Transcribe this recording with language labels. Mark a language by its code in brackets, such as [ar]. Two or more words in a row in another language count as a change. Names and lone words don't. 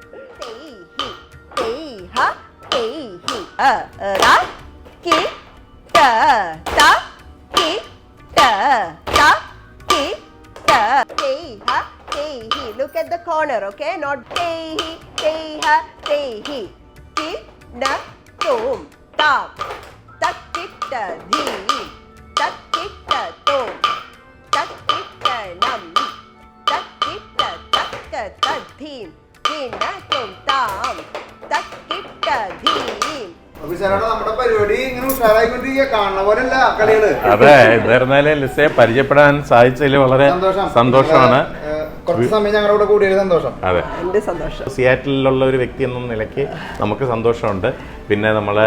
[en] Look at the corner, okay? Not hey ha hey he. Ki na tom tam. Takita dhi. Takita tom. Takita nam. Takita takka tadhim. Ki na tom tam. Takita dhim. [ml] നമ്മുടെ പരിപാടി ഇങ്ങനെ ഉഷാറായിക്കൊണ്ടിരിക്കുക. കാണുന്ന പോലെയല്ല കളികള്. അതെ, എന്തായിരുന്നാലും ലിസയെ പരിചയപ്പെടാൻ സാധിച്ചതിൽ വളരെ സന്തോഷമാണ്. കുറച്ച് സമയം ഞങ്ങളുടെ കൂടിയൊരു സന്തോഷം. അതെ, എന്റെ സന്തോഷം. സിയാറ്റിലുള്ള ഒരു വ്യക്തി എന്ന നിലയ്ക്ക് നമുക്ക് സന്തോഷമുണ്ട്. പിന്നെ നമ്മള്